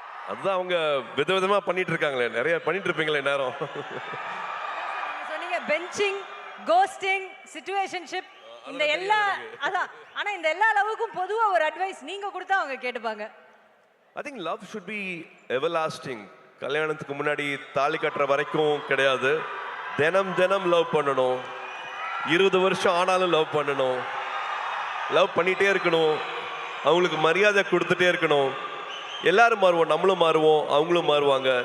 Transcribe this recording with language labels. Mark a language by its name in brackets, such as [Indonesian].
[Tamil] அதுதான் அவங்க விதவிதமா பண்ணிட்டு இருக்காங்களே, நிறைய பண்ணிட்டு இருப்பீங்களே நேரம். சொன்னீங்க பெஞ்சிங், கோஸ்டிங், சிச்சுவேஷன்ஷிப், இந்த எல்லா அதான். ஆனா இந்த எல்லா லவ்வுக்கும் பொதுவா ஒரு அட்வைஸ் நீங்க கொடுத்தா அவங்க கேட்டுப்பாங்க. [English] I think love should be everlasting. [Tamil] கல்யாணத்துக்கு முன்னாடி தாலி கட்டுற வரைக்கும் கிடையாது. தினம் தினம் லவ் பண்ணணும். 20 வருஷம் ஆனாலும் லவ் பண்ணணும். லவ் பண்ணிட்டே இருக்கணும். அவங்களுக்கு மரியாதை கொடுத்துட்டே இருக்கணும். எல்லாரும் மாறுவோம், நம்மளும் மாறுவோம், அவங்களும் மாறுவாங்க.